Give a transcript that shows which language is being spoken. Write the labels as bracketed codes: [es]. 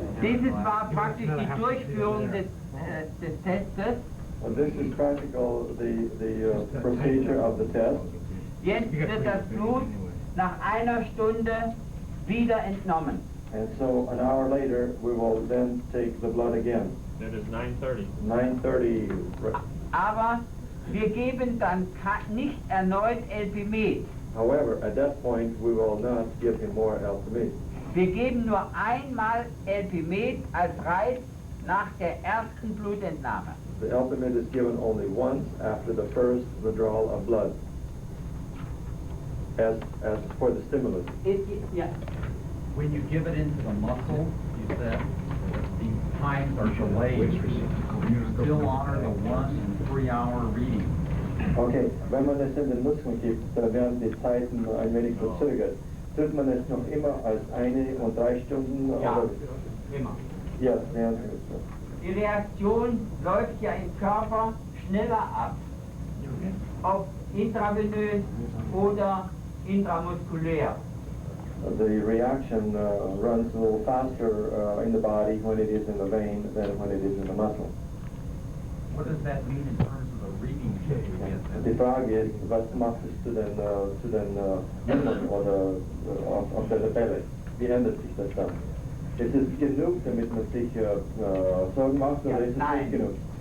[de] Dieses war praktisch die Durchführung des Testes. [en] This is practical, the procedure of the test. [de] Jetzt wird das Blut nach einer Stunde wieder entnommen. [en] And so an hour later, we will then take the blood again. That is 9:30. 9:30. [de] Aber wir geben dann nicht erneut Elpimet. [en] However, at that point, we will not give him more Elpimet. [de] Wir geben nur einmal Elpimet als Reiz nach der ersten Blutentnahme. [en] The Elpimet is given only once after the first withdrawal of blood, as for the stimulus. [de] Ja. [en] When you give it into the muscle, you said the times are delayed. You still honor the 1 and 3 hour reading. [de] Okay, wenn man es in den Muskeln gibt, dann werden die Zeiten ein wenig verzögert. Tut man es noch immer als 1 und 3 Stunden? Ja, oder? immer. Ja, während es. Die Reaktion läuft ja im Körper schneller ab, ob intravenös oder intramuskulär. The reaction runs a little faster in the body when it is in the vein than when it is in the muscle. [en] What does that mean in terms of the reading that you get? [de] Die Frage ist, was macht es zu den Mündern oder auf der Tabelle? Wie ändert sich das dann? Ist es genug, damit man sich Sorgen macht, oder ist es nicht genug?